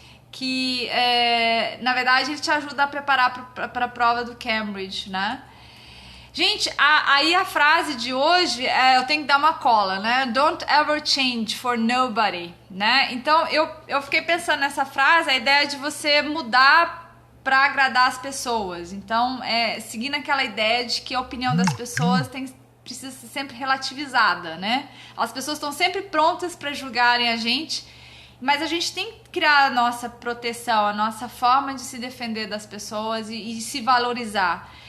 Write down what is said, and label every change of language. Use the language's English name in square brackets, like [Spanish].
[Portuguese] que na verdade ele te ajuda a preparar para a prova do Cambridge, né? Gente, aí a frase de hoje eu tenho que dar uma cola, né? [English] Don't ever change for nobody, né? [Portuguese] Então eu fiquei pensando nessa frase, a ideia de você mudar para agradar as pessoas. Então, seguindo aquela ideia de que a opinião das pessoas precisa ser sempre relativizada, né? As pessoas estão sempre prontas para julgarem a gente, mas a gente tem que criar a nossa proteção, a nossa forma de se defender das pessoas e se valorizar.